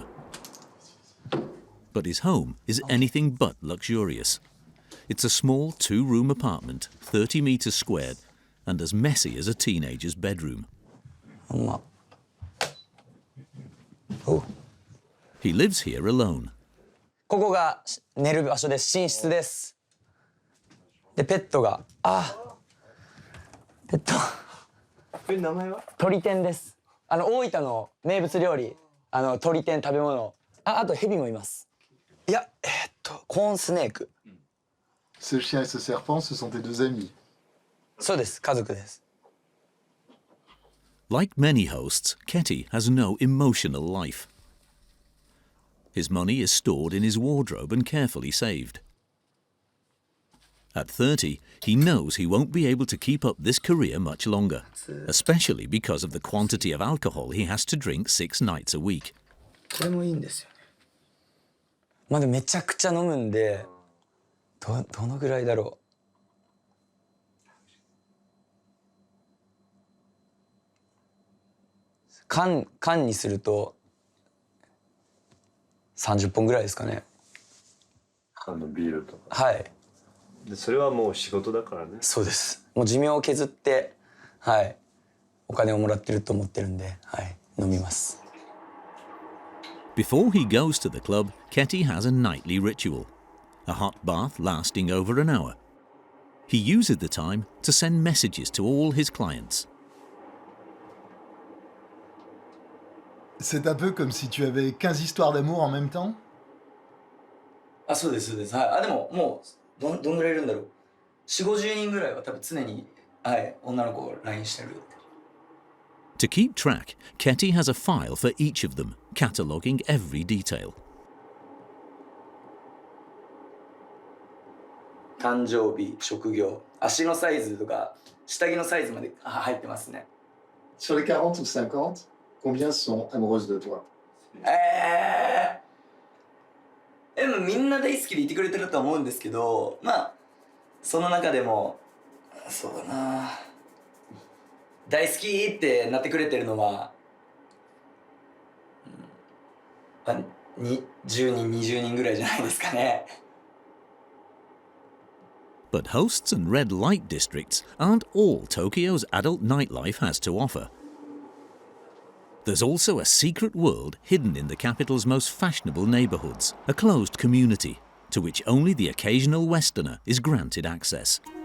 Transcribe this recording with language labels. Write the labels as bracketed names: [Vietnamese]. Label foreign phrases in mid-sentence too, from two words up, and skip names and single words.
[English] But his home is anything but luxurious. It's a small 2-room apartment, 30 meters squared, and as messy as a teenager's bedroom. He lives here alone. [Japanese] ここが寝る場所です。寝室です。で、ペットが、ペット。名前は？鳥天です。大分の名物料理、鳥天食べ物。あとヘビもいます。いや、コーンスネーク。 [French] Ce chien et ce serpent, ce sont tes deux amis. [Japanese] そうです、家族です。 [English] Like many hosts, Ketty has no emotional life. His money is stored in his wardrobe and carefully saved. At 30, he knows he won't be able to keep up this career much longer, especially because of the quantity of alcohol he has to drink 6 nights a week. [Japanese] これもいいんですよね。まだめちゃくちゃ飲むんで、どのぐらいだろう。缶にすると30本ぐらいですかね。ビールとか。はい。でそれはもう仕事だからね。そうです。もう寿命を削って、はい、お金をもらってると思ってるんで、はい、飲みます。 [English] Before he goes to the club, Ketty has a nightly ritual, a hot bath lasting over an hour. He uses the time to send messages to all his clients. [French] C'est un peu comme si tu avais 15 histoires d'amour en même temps? [Japanese] あ、そうです、そうです。はい。でももうどんぐらいいるんだろう。4、50人ぐらいは多分常に、はい、女の子を LINE してる。 [English] To keep track, Ketty has a file for each of them, cataloguing every detail. [Japanese] 誕生日、職業、足のサイズとか下着のサイズまで入ってますね。 [French] Sur les 40 ou 50, combien sont amoureuses de toi? [Japanese] でもみんな大好きでいてくれてると思うんですけど、まあその中でもそうだな、大好きってなってくれてるのは、10人20人ぐらいじゃないですかね。 [English] But hosts and red light districts aren't all Tokyo's adult nightlife has to offer. There's also a secret world hidden in the capital's most fashionable neighborhoods, a closed community to which only the occasional Westerner is granted access.